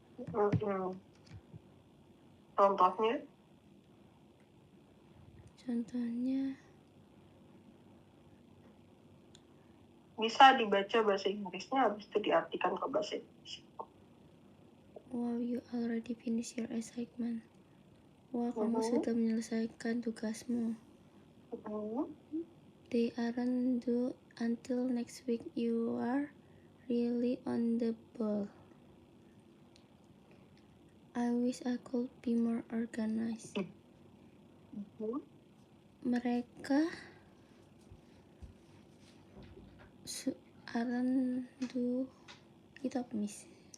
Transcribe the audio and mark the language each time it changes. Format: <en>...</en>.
<id>Contohnya? Contohnya bisa dibaca bahasa Inggrisnya, habis itu diartikan ke bahasa Indonesia.</id> <en>Wow, you already finish your assignment.</en> <id>Wah, kamu sudah menyelesaikan tugasmu.</id> <en>They aren't due until next week. You are really on the ball. I wish I could be more organized.</en> <id>Mereka</id> <en>aren't due.</en> <id>Itu apa, Miss?</id>